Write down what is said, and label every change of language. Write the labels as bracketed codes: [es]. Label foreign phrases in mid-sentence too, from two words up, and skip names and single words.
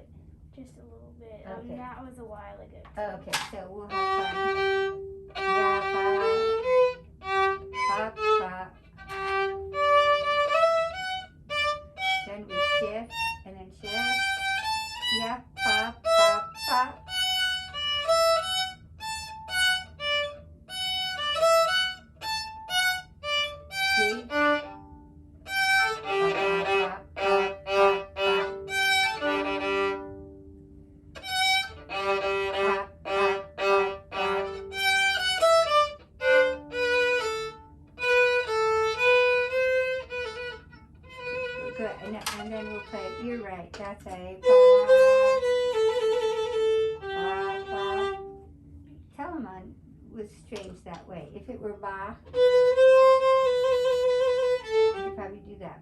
[en] Just a little bit. Okay. That was a while ago. Okay, so we'll have fun. Yeah, ba, ba. Then we shift, and then shift. Yeah, ba, ba, ba. See? Ba, ba, ba, ba, ba. Good, and then we'll play. You're right. That's a ba, ba. Telemann was strange that way. If it were ba, you'd probably do that.